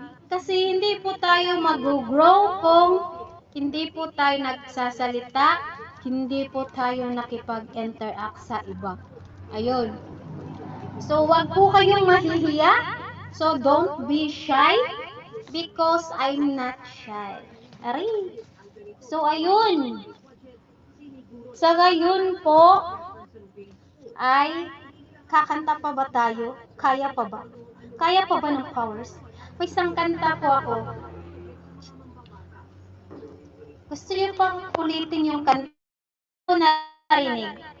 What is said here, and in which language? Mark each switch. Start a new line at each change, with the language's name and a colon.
Filipino: Kasi hindi po tayo mag-grow kung hindi po tayo nagsasalita, hindi po tayo nakipag-interact sa iba. Ayun. So, wag po kayong mahihiya.
English: So, don't be shy because I'm not shy.
Filipino: Ari. So, ayun. Sa ngayon po, ay kakanta pa ba tayo? Kaya pa ba? Kaya pa ba ng powers? May isang kanta po ako. Gusto niyo pang ulitin yung kanta ko narinig?